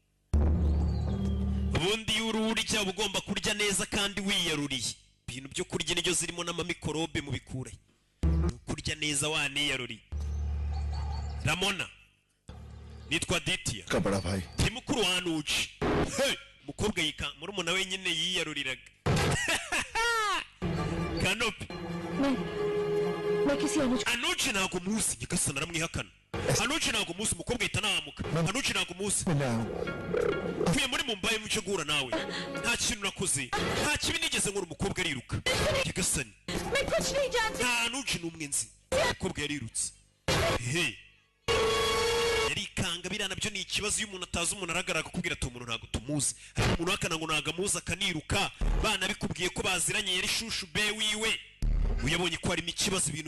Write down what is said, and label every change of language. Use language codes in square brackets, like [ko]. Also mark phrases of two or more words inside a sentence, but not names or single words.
[rw] ubundi iyo ururya uba ugomba kurya neza kandi wiyaruriye ibintu byo kurya nibyo zirimo n'amamikorobe mu bikure kurya neza waniyaruriye Ramona nitwa Aditya [hi] का बड़ा भाई [rw] ndi mukuru wa Anuji umukobwa murumuna we nyine yiyaruriraga Kanopi [hi] मैं किसी अनुज [rw] Anuji ntabwo muzi nyagasana aramwihakana Anuji ntabwo muzi umukobwa ahita anahamuka Anuji ntabwo muzi [hi] मैं आया हूँ [rw] mvuye muri Mumbai mu cyo guhura nawe nta kintu nakoze nta kibi nigeze nkora umukobwa ariruka nyagasani [hi] मैं कुछ नहीं जानती [rw] nta Anuji n'umwe nzi umukobwa yarirutse he yarikanga biriya nabyo ni ikibazo iyo umuntu atazi umuntu aragaragara akakubwira ati umuntu ntabwo tumuzi ariko umuntu wakana ngo ntabwo amuzi akaniruka bana bikubwiye ko baziranye yari shushu be wiwe uyabonye ko harimo ikibazo ibintu